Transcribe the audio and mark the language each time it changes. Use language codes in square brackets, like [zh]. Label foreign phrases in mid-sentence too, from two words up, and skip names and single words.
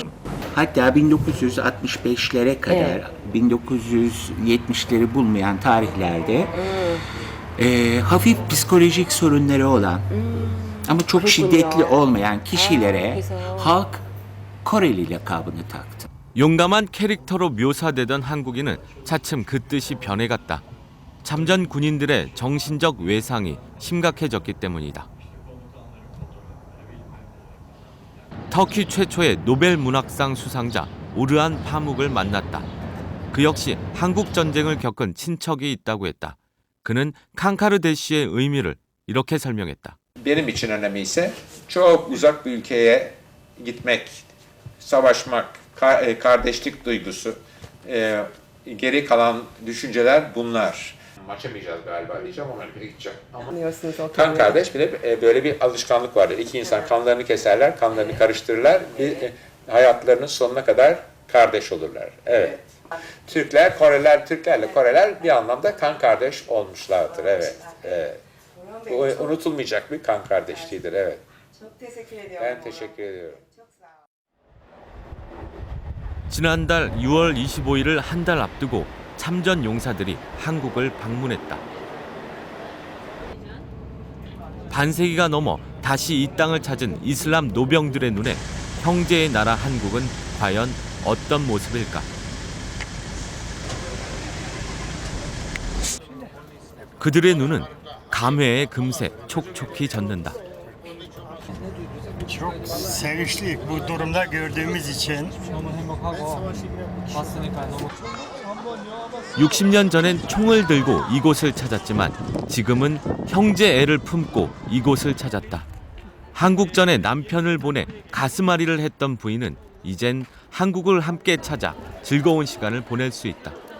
[tr] Hatta 1965'lere kadar, 1970'leri bulmayan tarihlerde hafif psikolojik sorunları olan ama çok şiddetli olmayan kişilere halk Koreli lakabını taktı. [ko] 용감한 캐릭터로 묘사되던 한국인은 차츰 그 뜻이 변해갔다. 참전 군인들의 정신적 외상이 심각해졌기 때문이다. 터키 최초의 노벨 문학상 수상자 오르한 파묵을 만났다. 그 역시 한국 전쟁을 겪은 친척이 있다고 했다. 그는 칸카르 대시의 의미를 이렇게 설명했다. [tr] Benim için önemi ise çok uzak bir ülkeye gitmek, savaşmak, kardeşlik duygusu, geri kalan düşünceler bunlar. Açamayacağız galiba diyeceğim, ona bir gideceğim. Kan kardeş, bir de böyle bir alışkanlık vardır. İki insan kanlarını keserler, kanlarını karıştırırlar, hayatlarının sonuna kadar kardeş olurlar. Evet. Türkler, Koreliler, Türklerle Koreler bir anlamda kan kardeş olmuşlardır. Evet. Evet. Bu unutulmayacak bir kan kardeşliğidir. Evet. Çok teşekkür ediyorum. Ben teşekkür ediyorum. Çok sağ ol. [ko] 지난달 6월 25일을 한 달 앞두고 참전 용사들이 한국을 방문했다. 반세기가 넘어 다시 이 땅을 찾은 이슬람 노병들의 눈에 형제의 나라 한국은 과연 어떤 모습일까? 그들의 눈은 감회의 금세 촉촉히 젖는다. [tr] Çok sevinçliyik bu durumda gördüğümüz için. [ko] 60년 전엔 총을 들고 이곳을 찾았지만 지금은 형제 애를 품고 이곳을 찾았다. 한국전에 남편을 보내 가슴앓이를 했던 부인은 이젠 한국을 함께 찾아 즐거운 시간을 보낼 수 있다.